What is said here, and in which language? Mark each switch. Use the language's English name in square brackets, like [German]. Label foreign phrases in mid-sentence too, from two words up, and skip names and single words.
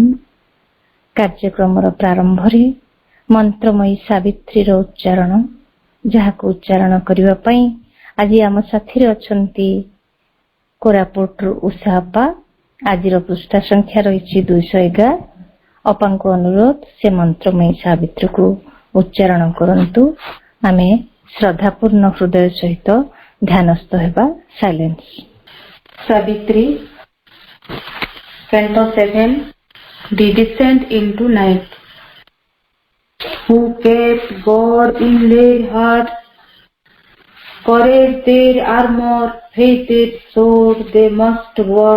[Odia] କାର୍ଯ୍ୟକ୍ରମର ପ୍ରାରମ୍ଭରେ ମନ୍ତ୍ରମୟୀ ସାବିତ୍ରୀର ଉଚ୍ଚାରଣ, ଯାହାକୁ ଉଚ୍ଚାରଣ କରିବା ପାଇଁ ଆଜି ଆମ ସାଥିରେ ଅଛନ୍ତି କୋରାପୁଟରୁ ଉଷା ଅପା। ଆଜିର ପୃଷ୍ଠା ସଂଖ୍ୟା ରହିଛି 211। ଅପାଙ୍କୁ ଅନୁରୋଧ ସେ ମନ୍ତ୍ରମୟୀ ସାବିତ୍ରୀକୁ ଉଚ୍ଚାରଣ କରନ୍ତୁ। ଆମେ ଶ୍ରଦ୍ଧାପୂର୍ଣ୍ଣ ହୃଦୟ ସହିତ ଧ୍ୟାନସ୍ଥ ହେବା। ସାଇଲେନ୍ସ। [English] Savitri, Canto 7, The Descent into Night. Who kept God in their hearts, courage their armor, faith their sword, they must walk.